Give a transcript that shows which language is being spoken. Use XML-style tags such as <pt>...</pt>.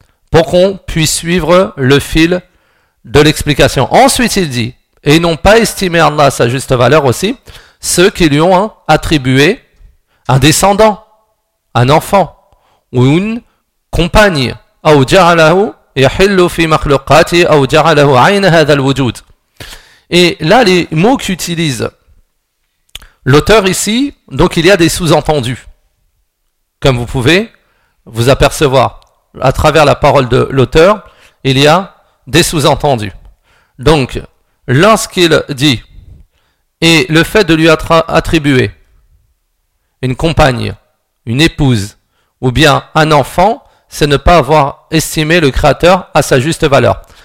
<fr>Pour qu'on puisse suivre le fil de l'explication. Ensuite, il dit, et ils n'ont pas estimé Allah à sa juste valeur aussi, ceux qui lui ont attribué un descendant, un enfant, ou une compagne, ou</fr> <ar>يحل في مخلوقاته أو جعله عين هذا الوجود.</ar> <fr>Et là, les mots qu'utilise l'auteur ici, donc il y a des sous-entendus, comme vous pouvez vous apercevoir à travers la parole de l'auteur, il y a des sous-entendus. Donc, lorsqu'il dit, et le fait de lui attribuer une compagne, une épouse, ou bien un enfant, c'est ne pas avoir estimé le Créateur à sa juste valeur.</fr>